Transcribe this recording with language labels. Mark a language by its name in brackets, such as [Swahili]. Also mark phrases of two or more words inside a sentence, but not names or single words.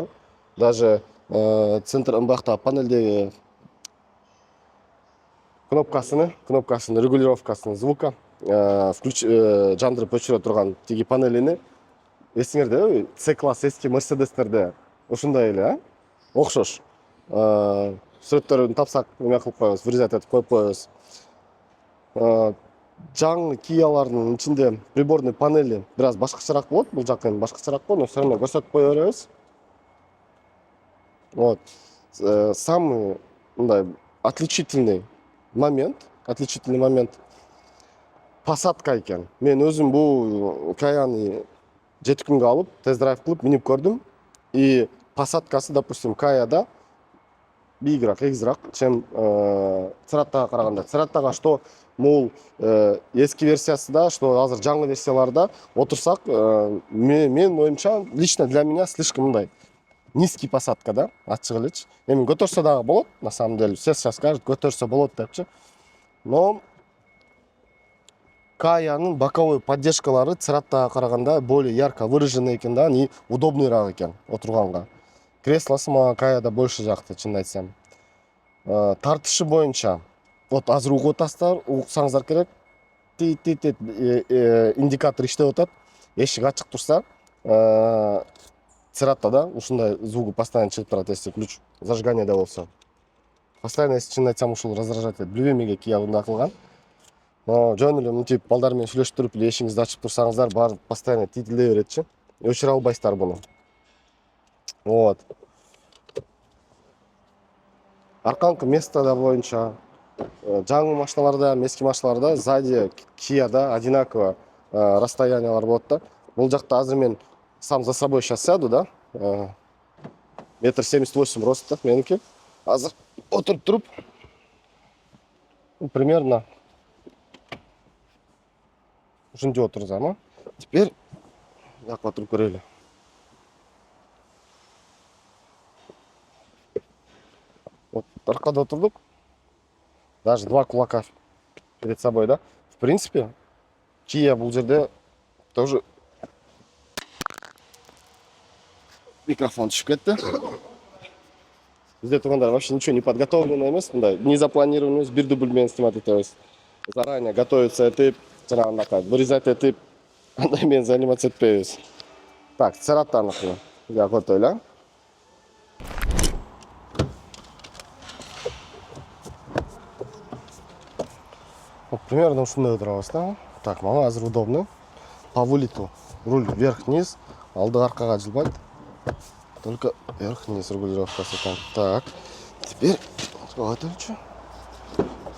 [Kyrgyz] Даже центр ымбакта панелдеги кнопкасын, регулировкасын звука жандырып өчүрө турган тиги панелини эсиңерде, C-класс эски Мерседестерде ушундай эле, окшош. Сүрөттөрүн тапсак, эме кылып коебуз, вырезать этип коюп коебуз. Жаңы Kia'лардын ичинде приборный панели бираз башкачараак болот, бул жак эми башкачараак болот, [Russian] но все равно [Kyrgyz] көрсөтүп кое беребиз. Вот. Самый мындай [Russian] отличительный момент посадка [Kyrgyz] экен. Мен өзүм бул Kaya'ны 7 күнгө алып, тест-драйв кылып, минип көрдүм. И посадкасы, допустим, Kaya'да бийигирээк, эгизирээк, чем Ceratta'га караганда. Ceratta'га что мол эски версиясында, что азыр жаңы версияларда отурсак, мен оюмча, [Russian] лично для меня слишком мындай низкий посадка, да, [Kyrgyz] ачык элечи. Эми көтөрсө дагы болот, [Russian] на самом деле, все сейчас скажут, [Kyrgyz] көтөрсө болот депчи. Но Kaya'нын боковой поддержкалары Ceratta'га караганда [Russian] более ярко выраженный [Kyrgyz] экен да, и удобныйраак экен отурганга. Креслосы мага Kaya'да больше жакты, чынын айтсам. Тартышы боюнча, вот азыр угуп атасыздар, уксаңыздар керек. Индикатор иштеп атат. Эшик ачык турса, Ceratta'да ушундай звугу постоянно чыгып турат, [Russian] если ключ зажигания болсо. Постоянно, если [Kyrgyz] чынын айтсам, ушул раздражать этет. Билбейм эмнеге Kia мындай кылган. Но жөн эле мынтип балдар менен сүйлөшүп туруп эле эшиңизди ачып турсаңыздар, баары постоянно титилдей беретчи. Өчүрө албайсыздар буну. Вот. Арканкы местода боюнча жаңы машиналарда, эски машиналарда сзади Kia'да одинаково расстояниялар болот да. Бул жакта азыр мен [Russian] сам за собой сейчас сяду, да. 1,78 м роста меники. [Kyrgyz] Азыр отуруп туруп примерно ушинтип отурсам, теперь жакка отуруп көрөлү. Вот аркада отурдук. [Russian] Даже два кулака перед собой, да. В принципе, [Kyrgyz] Kia бул жерде тоже микрофон түшүп кетти. Бизде тургандар [Russian] вообще ничего не подготовлено [Kyrgyz] эмес, мындай [Russian] не запланировано [Kyrgyz] эмес, бир дубль менен снимать этебиз. [Russian] Заранее готовиться [Kyrgyz] этип, жанагындай вырезать этип, андай менен заниматься этпейбиз. Так, Ceratta'ныкы готовили. Вот примерно ушундай отурабыз да. [Russian] Так, [Kyrgyz] мага азыр [Russian] удобно. По вылету руль вверх-вниз, [Kyrgyz] алды аркага жылбайт. [Russian] Только вверх-вниз регулировкасы там. Так, теперь отойдем.